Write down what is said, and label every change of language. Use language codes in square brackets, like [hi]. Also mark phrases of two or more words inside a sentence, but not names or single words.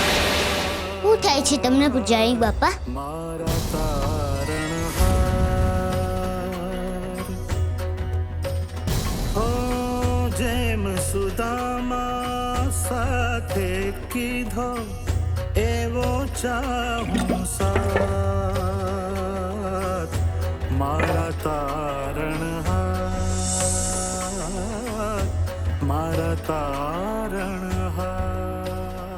[gu] શું થાય છે તમને પૂજારી બાપા? મારા તારણહાર હો જે કીધો એવો ચાહું સાથ મારા તારણ હાથ મારા તારણ હાથ